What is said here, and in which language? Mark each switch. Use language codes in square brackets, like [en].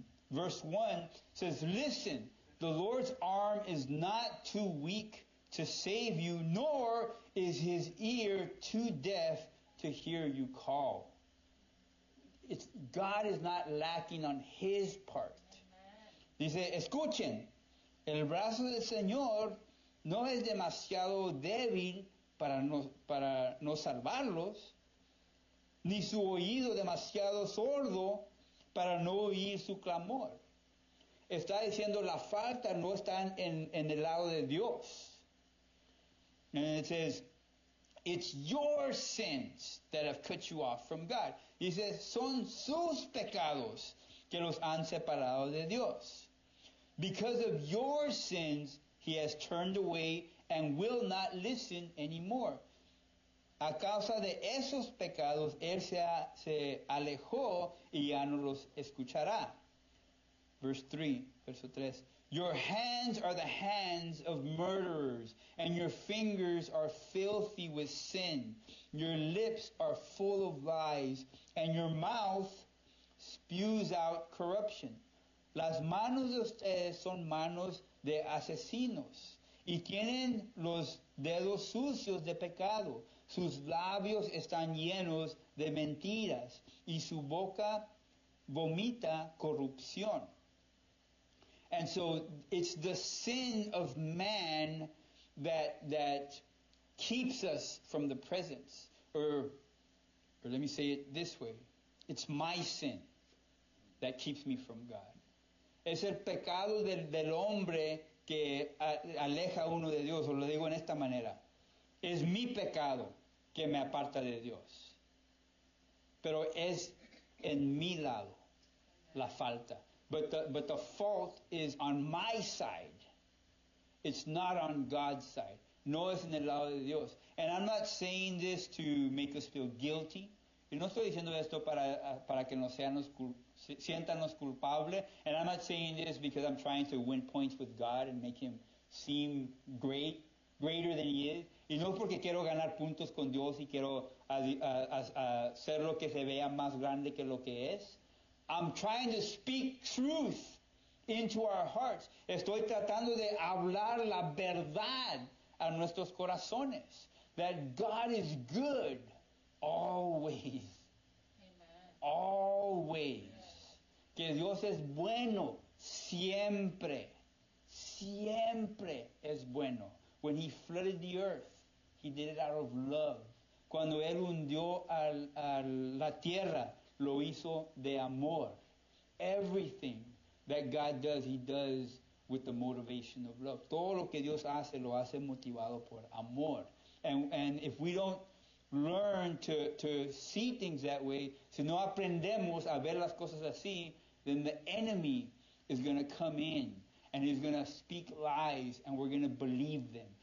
[en] Verse 1 says, "Listen, the Lord's arm is not too weak to save you, nor is His ear too deaf to hear you call." God is not lacking on His part. [es] Dice, escuchen, el brazo del Señor no es demasiado débil para no salvarlos, ni su oído demasiado sordo para no oír su clamor. Está diciendo la falta no está en el lado de Dios. [en] And it says, it's your sins that have cut you off from God. [es] Dice, son sus pecados que los han separado de Dios. [en] Because of your sins, He has turned away and will not listen anymore. [es] A causa de esos pecados, Él se alejó y ya no los escuchará. [en] Verse 3, [es] verso 3. [en] Your hands are the hands of murderers, and your fingers are filthy with sin. Your lips are full of lies, and your mouth spews out corruption. [es] Las manos de ustedes son manos de asesinos, y tienen los dedos sucios de pecado. Sus labios están llenos de mentiras, y su boca vomita corrupción. [en] And so it's the sin of man that keeps us from the presence. Or let me say it this way. It's my sin that keeps me from God. [es] Es el pecado del hombre que aleja a uno de Dios. Os lo digo en esta manera. Es mi pecado que me aparta de Dios. Pero es en mi lado la falta. [en] But the fault is on my side. It's not on God's side. [es] No es en el lado de Dios. [en] And I'm not saying this to make us feel guilty. [es] Y no estoy diciendo esto para que nos siéntanos culpables. [en] And I'm not saying this because I'm trying to win points with God and make Him seem greater than He is. [es] Y no porque quiero ganar puntos con Dios y quiero hacer lo que se vea más grande que lo que es. [en] I'm trying to speak truth into our hearts. [es] Estoy tratando de hablar la verdad a nuestros corazones. [en] That God is good always. Amen. Always. [es] Que Dios es bueno siempre. Siempre es bueno. [en] When He flooded the earth, He did it out of love. [es] Cuando Él hundió a la tierra, lo hizo de amor. [en] Everything that God does, He does with the motivation of love. [es] Todo lo que Dios hace, lo hace motivado por amor. [en] And if we don't learn to see things that way, [es] si no aprendemos a ver las cosas así, [en] then the enemy is going to come in and he's going to speak lies and we're going to believe them.